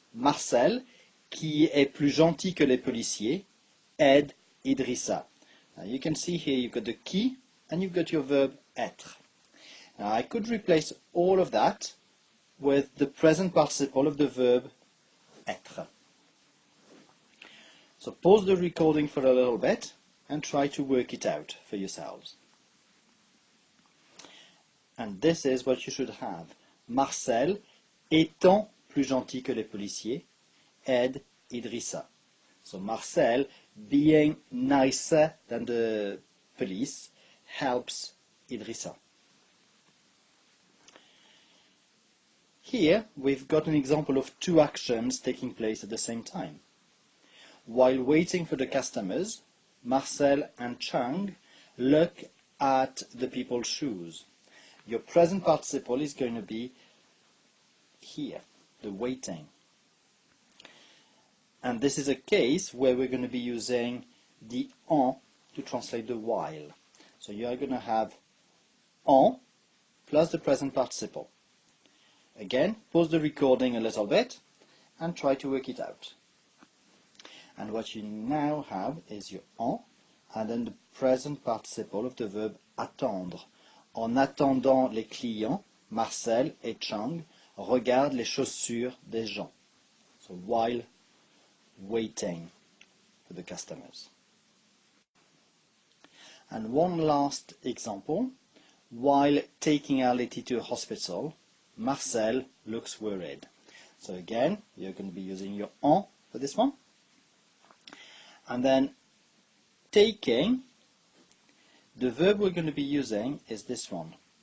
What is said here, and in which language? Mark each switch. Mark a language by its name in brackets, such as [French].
[French] Marcel, qui est plus gentil que les policiers, aide Idrissa. [English] Now you can see here you've got the qui and you've got your verb être. Now I could replace all of that with the present participle of the verb être. So pause the recording for a little bit and try to work it out for yourselves. And this is what you should have. [French] Marcel, étant plus gentil que les policiers, aide Idrissa. [English] So Marcel, being nicer than the police, helps Idrissa. Here we've got an example of 2 actions taking place at the same time. While waiting for the customers, Marcel and Chang look at the people's shoes. Your present participle is going to be here, the waiting. And this is a case where we're going to be using the en to translate the while. So you are going to have en plus the present participle. Again, pause the recording a little bit and try to work it out. And what you now have is your en and then the present participle of the verb attendre. [French] En attendant les clients, Marcel et Chang regardent les chaussures des gens. [English] So while waiting for the customers. And one last example. While taking Arletty to a hospital, Marcel looks worried. So again, you're going to be using your en for this one. And then taking, the verb we're going to be using is this one.